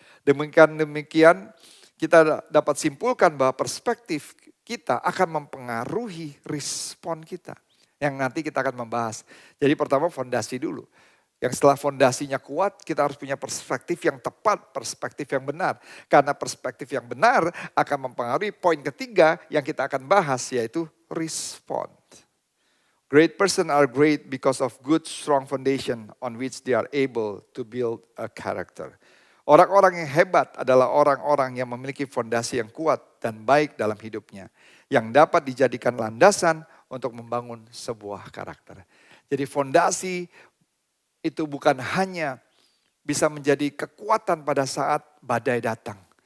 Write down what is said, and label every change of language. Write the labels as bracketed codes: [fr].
[id] Demikian kita dapat simpulkan bahwa perspektif kita akan mempengaruhi respon kita. Yang nanti kita akan membahas. Jadi pertama fondasi dulu. Yang setelah fondasinya kuat, kita harus punya perspektif yang tepat, perspektif yang benar. Karena perspektif yang benar akan mempengaruhi poin ketiga yang kita akan bahas, yaitu respond. [en] Great person are great because of good strong foundation on which they are able to build a character. [id] Orang-orang yang hebat adalah orang-orang yang memiliki fondasi yang kuat dan baik dalam hidupnya. Yang dapat dijadikan landasan untuk membangun sebuah karakter. Jadi fondasi itu bukan hanya bisa menjadi kekuatan pada saat badai datang.